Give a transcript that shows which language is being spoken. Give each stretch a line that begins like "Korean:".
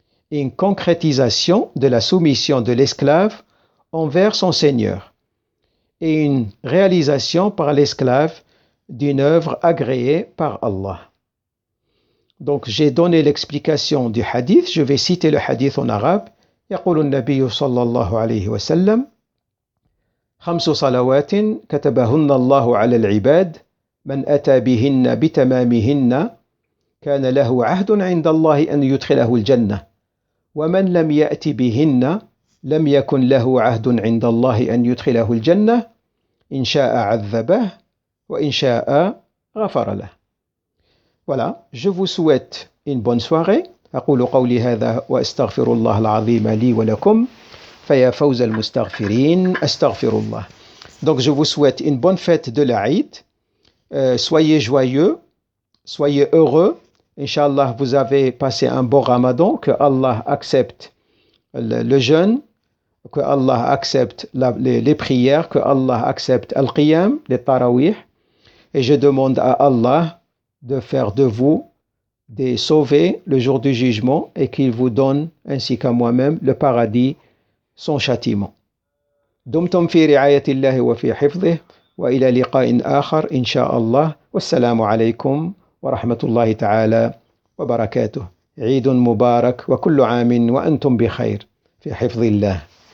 French: et une concrétisation de la soumission de l'esclave envers son Seigneur, et une réalisation par l'esclave d'une œuvre agréée par Allah. Donc j'ai donné l'explication du hadith, je vais citer le hadith en arabe.
Arabic: يقول النبي صلى الله عليه وسلم: 5 صلوات كتبهن الله على العباد من أتى بهن بتمامهن كان له عهد عند الله أن يدخله الجنة ومن لم يأت بهن لم يكن له عهد عند الله أن يدخله الجنة إن شاء عذبه وإن شاء غفر له.
French: Voilà, je vous souhaite une bonne soirée.
Arabic: أقول قولي هذا وأستغفر الله العظيم لي ولكم فيا فوز المستغفرين أستغفر الله.
French: Donc je vous souhaite une bonne fête de l'Aïd. Soyez joyeux, soyez heureux. Inch'Allah, vous avez passé un bon Ramadan, que Allah accepte le jeûne, que Allah accepte les prières, que Allah accepte al-qiyam, les tarawih. Et je demande à Allah de faire de vous des sauvés le jour du jugement et qu'il vous donne, ainsi qu'à moi-même, le paradis sans châtiment.
Arabic: دمتم في رعاية الله وفي حفظه وإلى لقاء آخر إن شاء الله والسلام عليكم ورحمة الله تعالى وبركاته. عيد مبارك وكل عام وأنتم بخير في حفظ الله.